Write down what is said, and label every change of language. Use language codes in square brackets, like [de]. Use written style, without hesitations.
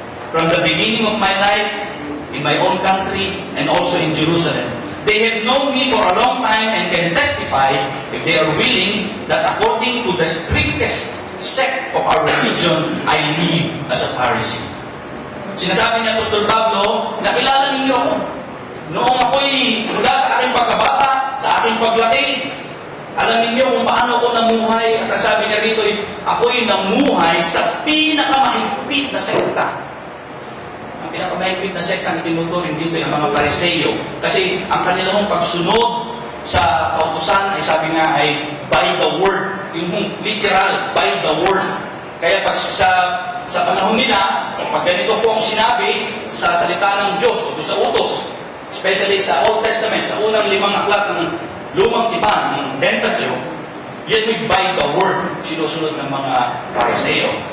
[en] From the beginning of my life, in my own country, and also in Jerusalem. They have known me for a long time and can testify, if they are willing, that according to the strictest sect of our religion, I live as a Pharisee. [tl] Sinasabi ni Apostol Pablo, nakilala ninyo ako. Noong ako'y mula sa aking pagkabata, sa aking paglaki, alam ninyo kung paano ako namuhay. At sabi niya dito, ako'y namuhay sa pinakamahigpit na sekta. Ang pinakamahigpit na sekta na tinuturing dito yung mga Pariseo. Kasi ang kanilang pagsunod sa kautusan ay sabi nga ay [en] by the word. [tl] Yung literal, [en] by the word. [tl] Kaya pag sa panahon nila, pag ganito po ang sinabi sa salita ng Diyos o sa utos, especially sa Old Testament, sa unang 5 aklat ng Lumang Tipan, ng Pentateuch, yan ay [en] by the word, [tl] sinusunod ng mga Pariseo.